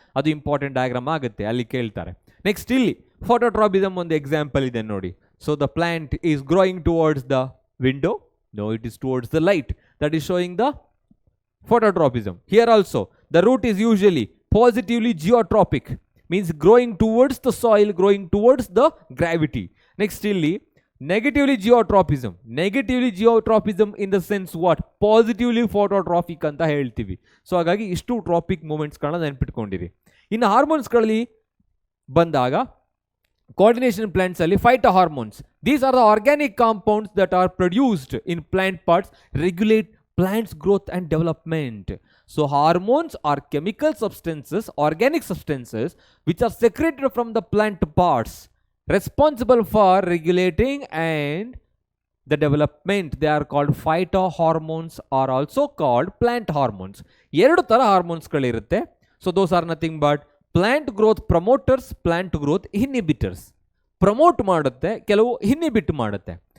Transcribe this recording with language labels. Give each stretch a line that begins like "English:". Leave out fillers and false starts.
Kannada: ಅದು important diagram ಆಗುತ್ತೆ, ಅಲ್ಲಿ ಕೇಳ್ತಾರೆ. ನೆಕ್ಸ್ಟ್ ಇಲ್ಲಿ ಫೋಟೋಟ್ರಾಪಿಸಮ್ ಒಂದು ಎಕ್ಸಾಂಪಲ್ ಇದೆ ನೋಡಿ.
English: So the plant is growing towards the window. No, it is towards the light. That is showing the phototropism. Here also, the root is usually positively geotropic, means growing towards the soil, growing towards the gravity. Next, illi negatively geotropism. In the sense what? Positively phototropic
Kannada: anta ಹೇಳ್ತೀವಿ. So ಹಾಗಾಗಿ ಇಷ್ಟು traffic ಮೂಮೆಂಟ್ಸ್ಗಳನ್ನ ನೆನ್ಪಿಟ್ಕೊಂಡಿರಿ. ಇನ್ನು ಹಾರ್ಮೋನ್ಸ್ಗಳಲ್ಲಿ ಬಂದಾಗ coordination plants ಅಲ್ಲಿ phytohormones.
English: These are the organic compounds that are produced in plant parts, regulate plants growth and development. So hormones are chemical substances, organic substances which are secreted from the plant parts, responsible for regulating and the development. They are called phytohormones, or also called plant hormones.
Kannada: ಎರಡು ತರ hormones ಗಳಿರುತ್ತೆ.
English: So those are nothing but plant growth promoters, plant growth inhibitors.
Kannada: Promote ಮಾಡುತ್ತೆ, ಕೆಲವು inhibit ಮಾಡುತ್ತೆ.